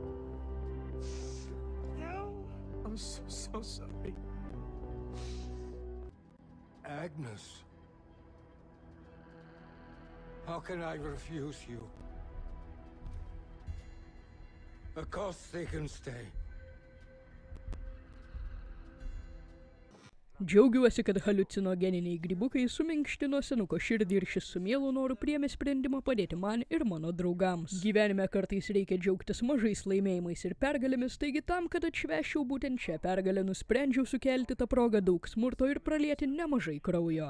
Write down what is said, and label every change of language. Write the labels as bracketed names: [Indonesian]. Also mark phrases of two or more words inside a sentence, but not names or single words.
[English] No. I'm so sorry. Agnes. How can I refuse you? Of course they can stay. [Lithuanian] Džiaugiuosi, kad haliucinogeniniai grybukai suminkštino senuko širdį ir šis su mielu noru priėmė sprendimą padėti man ir mano draugams. Gyvenime kartais reikia džiaugtis mažais laimėjimais ir pergalėmis, taigi tam, kad atšvęsčiau būtent šią pergalę, nusprendžiau sukelti tą progą daug smurto ir pralieti nemažai kraujo.